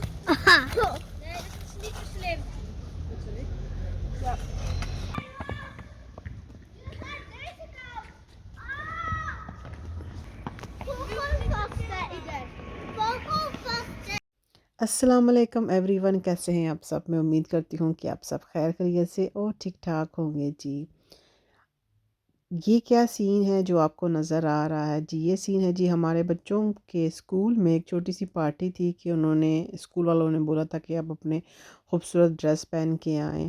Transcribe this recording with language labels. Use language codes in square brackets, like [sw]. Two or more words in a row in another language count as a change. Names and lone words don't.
[nl] Nee, dat is niet zo slim. Ja. Deze kant. Vogel vast [hi] है इधर. [nl] Vogel vast है. [ar] السلام عليكم [hi] एवरीवन, कैसे हैं आप सब। मैं उम्मीद करती हूँ कि आप सब खैर खैरियत से और ठीक ठाक होंगे जी। ये क्या सीन है जो आपको नज़र आ रहा है जी? ये सीन है जी, हमारे बच्चों के स्कूल में एक छोटी सी पार्टी थी कि उन्होंने स्कूल वालों ने बोला था कि आप अपने खूबसूरत ड्रेस पहन के आएँ।